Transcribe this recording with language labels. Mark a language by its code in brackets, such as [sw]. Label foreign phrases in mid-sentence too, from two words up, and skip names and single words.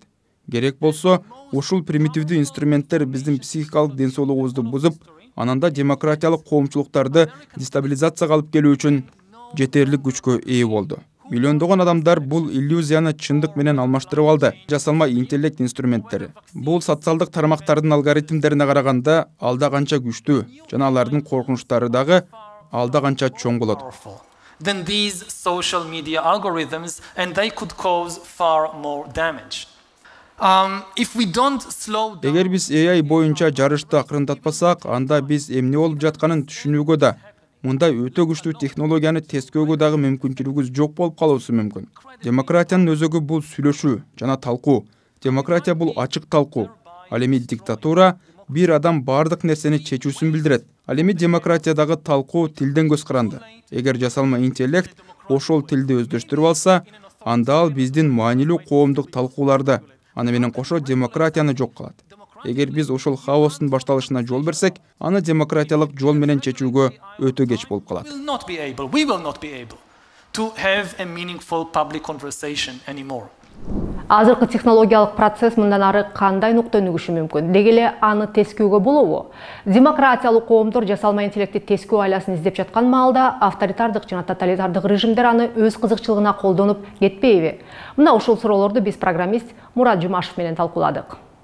[ky] Керек болсо, ушул примитивдүү инструменттер биздин психикалык ден соолугубузду бузуп, ананда демократиялык коомчулуктарды дестабилизацияга алып келүү үчүн жетерлик күчкө ээ болду. Миллиондогон адамдар бул иллюзияны чындык менен алмаштырып алды. Жасалма интеллект инструменттери. Бул социалдык тармактардын алгоритмдерине караганда алда канча күчтүү, жана алардын коркунучтары дагы алда канча чоң болот. [en] Than these social media algorithms, and they could cause far more damage. If we don't slow down, [ky] Эгер биз AI боюнча жарышты акырындатпасак, анда биз эмне болуп жатканын түшүнүүгө да, мындай өтө күчтүү технологияны тескөөгө дагы мүмкүнчүлүгүбүз жок болуп калуусу мүмкүн. Демократиянын өзөгү бул сүйлөшүү жана талкуу. Демократия бул ачык талкуу. Ал эми диктатура бир адам бардык нерсени чечүүсүн билдирет. Ал эми демократиядагы талкуу тилден көз каранды. Эгер жасалма интеллект ошол тилди өздөштүрүп алса, анда ал биздин маанилүү коомдук талкууларды, аны менен кошо демократияны жок кылат. Эгер биз ошол хаостун башталышына жол берсек, аны демократиялык жол менен чечүүгө өтө кеч болуп калат. [en] we will not be able to have a meaningful public conversation anymore. [ky] Азыркы технологиялык процесс мындан ары кандай нукта өнүгүшү мүмкүн? Деги эле аны тескөөгө болобу? Демократиялык коомдор жасалма интеллектти тескөө айласын издеп жаткан маалда авторитардык жана тоталитардык режимдер аны өз кызыкчылыгына колдонуп кетпейби? Мына ушул суроолорду биз программист Мурат Жумашев менен талкууладык.